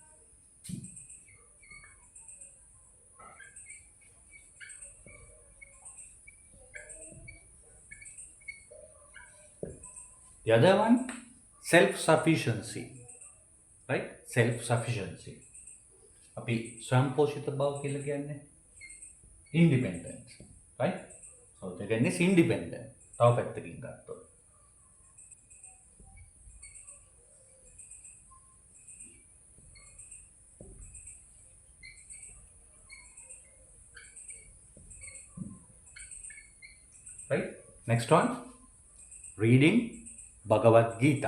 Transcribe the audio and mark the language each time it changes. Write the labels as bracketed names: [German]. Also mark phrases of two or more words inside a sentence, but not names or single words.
[English] The other one, self-sufficiency. Right? Self-sufficiency. [Sinhala] අපි ස්වයංපෝෂිත බව කියලා කියන්නේ independence. Right? [English] So Jagan is independent. [Sinhala] තව පැත්තකින් ගත්තොත්. [English] Right? Next one, reading Bhagavad Gita.